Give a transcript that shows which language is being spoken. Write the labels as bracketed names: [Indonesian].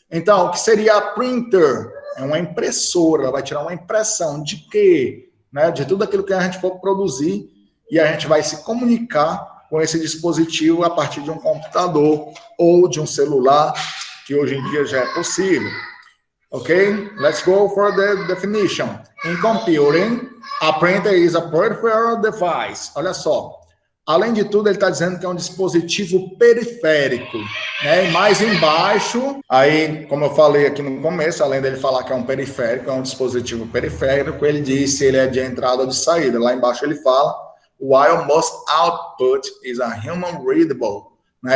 [Portuguese] Então, o que seria a printer? É uma impressora, ela vai tirar uma impressão de quê? Né? De tudo aquilo que a gente for produzir, e a gente vai se comunicar com esse dispositivo a partir de um computador ou de um celular, que hoje em dia já é possível. Ok? [English] Let's go for the definition. In computing, a printer is a peripheral device. [Portuguese] Olha só. Além de tudo, ele está dizendo que é um dispositivo periférico, né? E mais embaixo, aí, como eu falei aqui no começo, além dele falar que é um periférico, é um dispositivo periférico, ele diz se ele é de entrada ou de saída. Lá embaixo ele fala, [English] while most output is a human readable. [Portuguese] Né?